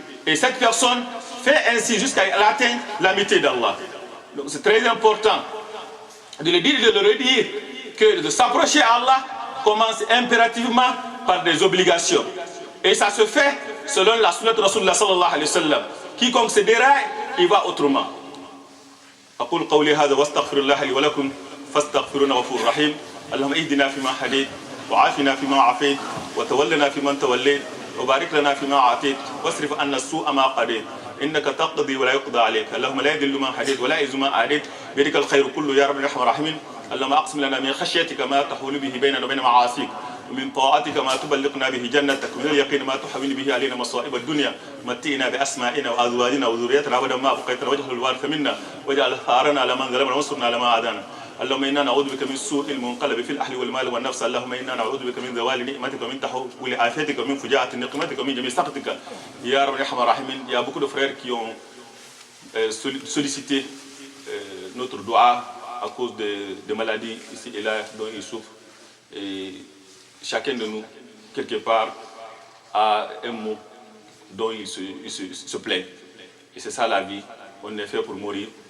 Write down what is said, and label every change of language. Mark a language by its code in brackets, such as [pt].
[fr] Et cette personne fait ainsi jusqu'à atteindre l'amitié d'Allah. Donc c'est très important de le dire et de le redire que de s'approcher à Allah commence impérativement par des obligations. Et ça se fait selon la sunna de Rasulullah sallallahu alayhi wa sallam. Quiconque se déraille, il va autrement. [ar] أقول قولي هذا واستغفر الله لي ولكم فاستغفرونا غفور رحيم. اللهم اهدنا فيما هديت وعافنا فيما عافيت وتولنا فيمن توليت وبارك لنا فيما أعطيت واصرف عنا السوء ما قضيت إنك تقضي ولا يقضى عليك. اللهم لا يذل من هديت ولا يعز من عاديت بيدك الخير كله يا رب الرحمن الرحيم. اللهم أقسم لنا من خشيتك ما تحول به بيننا وبين معاصيك ومن طاعتك ما تبلغنا به جنتك ومن اليقين ما تحول به علينا مصائب الدنيا متئنا بأسمائنا وأزواجنا وذريتنا أبدا ما بقيتنا وجه الوارث منا واجعل ثارنا على من ظلمنا وانصرنا على ما عادانا. اللهم إنا نعوذ بك من سوء المنقلب في الأهل والمال والنفس اللهم إنا نعوذ بك من زوال نعمتك ومن تحول عافيتك ومن فجاءة نقمتك ومن جميع سخطك يا رب الرحمن الرحيم. [fr] Il y a beaucoup de frères qui ont sollicité notre dua à cause de maladies ici et là dont ils souffrent. Et chacun de nous, quelque part, a un mot dont il se plaint. Et c'est ça la vie. On est fait pour mourir.